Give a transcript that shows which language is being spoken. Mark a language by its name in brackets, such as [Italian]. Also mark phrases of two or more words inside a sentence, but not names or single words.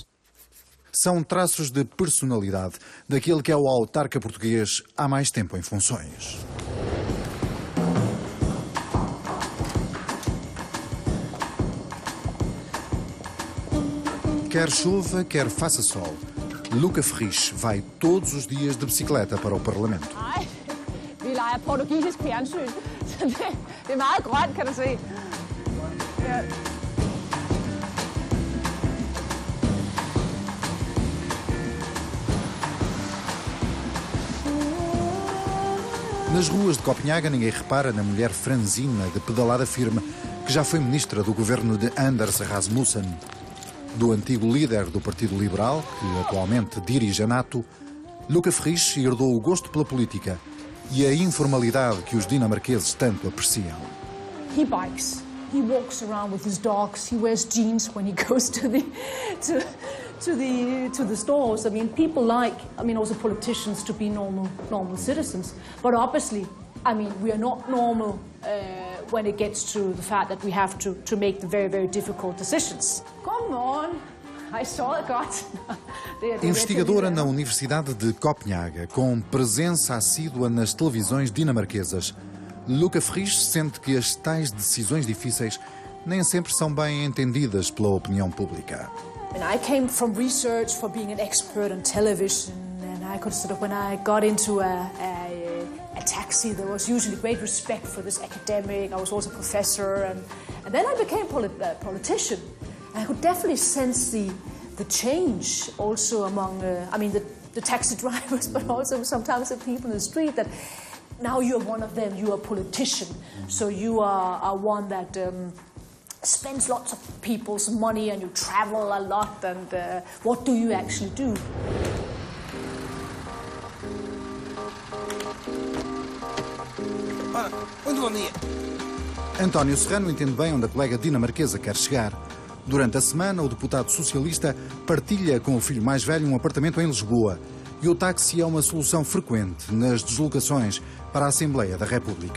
[Portuguese] São traços de personalidade daquele que é o autarca português há mais tempo em funções. Quer chova, quer faça sol, Luca Frisch vai todos os dias de bicicleta para o Parlamento. [Danish] Nej, vi leger portugisisk fjernsyn, så det er meget grønt, kan du se. Ja. [Portuguese] Nas ruas de Copenhaga ninguém repara na mulher franzina de pedalada firme que já foi ministra do governo de Anders Rasmussen. Do antigo líder do Partido Liberal, que atualmente dirige a NATO, Luca Frisch herdou o gosto pela política e a informalidade que os dinamarqueses tanto apreciam. [English] He bikes. He walks around with his dogs. He wears jeans when he goes to the stores. I mean, people like, also politicians to be normal citizens. But obviously, we are not normal when it gets to the fact that we have to make the very, very difficult decisions. Come on, I saw it, God. [Portuguese] Investigadora na Universidade de Copenhaga, com presença assídua nas televisões dinamarquesas, Luca Frisch sente que as tais decisões difíceis nem sempre são bem entendidas pela opinião pública. [English] I came from research for being an expert on television, and I could when I got into a taxi, there was usually great respect for this academic. I was also a professor, and then I became a politician. And I could definitely sense the change also among, the taxi drivers, but also sometimes the people in the street, that now you're one of them, you're a politician. So you are one that spends lots of people's money and you travel a lot, and what do you actually do? [Portuguese] Muito bom dia. António Serrano entende bem onde a colega dinamarquesa quer chegar. Durante a semana, o deputado socialista partilha com o filho mais velho um apartamento em Lisboa. E o táxi é uma solução frequente nas deslocações para a Assembleia da República.